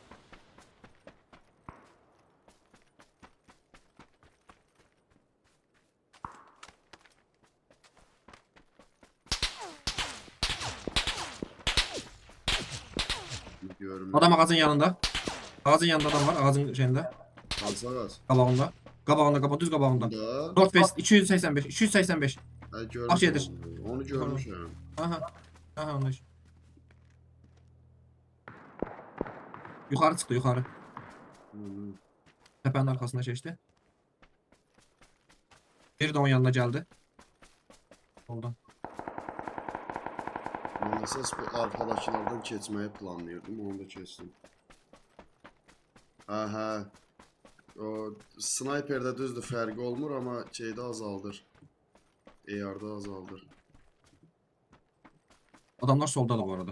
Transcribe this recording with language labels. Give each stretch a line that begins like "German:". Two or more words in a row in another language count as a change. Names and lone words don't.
Azerbaijani: Görüm. Adam ağacın yanında. Ağacın yanında adam var. Ağacın şeyinde. Qalsağaz. Qabağında. Qabağında, düz qabağında. Da.
English: Northwest 285. 285.
Azerbaijani: Hə, görmüşəm. Baş yedir. Onu görmüşəm. Aha.
Turkish: Aha onu. Yukarı çıktı yukarı.
Azerbaijani: Hı.
Turkish: Tepenin arkasına geçti. Biri de onun yanına geldi.
Azerbaijani: Ondan. Mən əsas bu arxadakılardan keçməyi planlayırdım, onu da keçdim. Hə. O snayperdə düzdür, fərqi olmur, amma şeydə azaldır. AR-da azaldır. Adamlar solda da bu arada.